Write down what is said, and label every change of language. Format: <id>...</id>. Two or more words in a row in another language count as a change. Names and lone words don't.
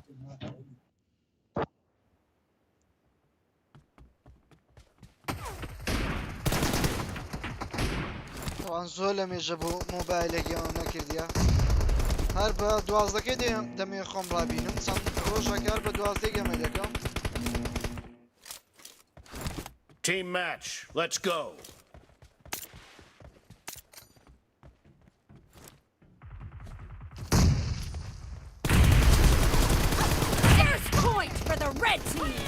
<ckb>طبعا زۆر لە مێژە بۆ مۆبایلێکی ئەوە نەکردیە هەر بە 12 دەمێ خۆم ڕابینم چەند ڕۆژێک هەر بە 12 گەمە دەکەم</ckb> <en>Team match, let's go. There's point for the red team.</en>